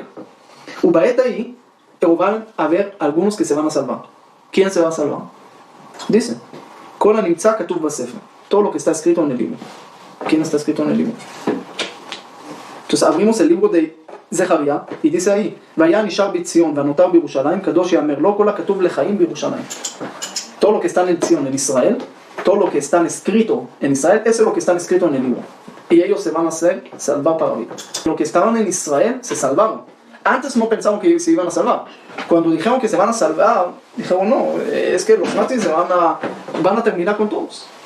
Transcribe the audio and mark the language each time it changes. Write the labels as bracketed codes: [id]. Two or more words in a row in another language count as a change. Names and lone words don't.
[es] Ubaet ahí, pero van a haber algunos que se van a salvar. ¿Quién se va a salvar? Dice, todo lo que está escrito en el libro. ¿Quién está escrito en el libro? Entonces abrimos el libro de זכריה, y dice ahí, [he] והיה נשאר בציון ונותר בירושלים, קדוש יאמר לו כל הכתוב לחיים בירושלים. [es] Todo lo que está en Sion, en Israel, todo lo que está escrito en Israel, eso es lo que está escrito en el libro. Y ellos se van a salvar para vida. Los que estaban en Israel se salvaron. Antes no pensaban que se iban a salvar. Cuando dijeron que se van a salvar, dijeron no, es que los nazis van a terminar con todos.